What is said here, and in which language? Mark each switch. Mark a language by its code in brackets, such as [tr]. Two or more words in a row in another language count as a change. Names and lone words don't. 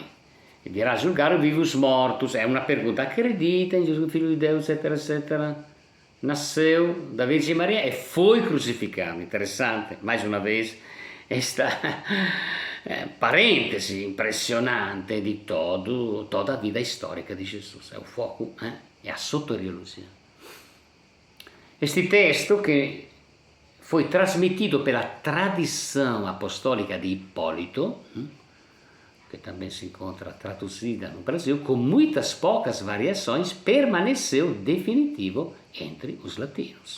[pt] E virá julgar os vivos e os mortos. É uma pergunta: acredita em Jesus, Filho de Deus, etc, etc. Nasceu da Virgem Maria e foi crucificado. Interessante, mais uma vez, esta parêntese impressionante di toda a vida histórica [it] di Gesù. È un foco, è a soteriologia. [pt] Este texto che foi trasmitido pela tradição apostólica de Hipólito, que também se encontra traduzida no Brasil, com muitas poucas variações, permaneceu definitivo entre os latinos.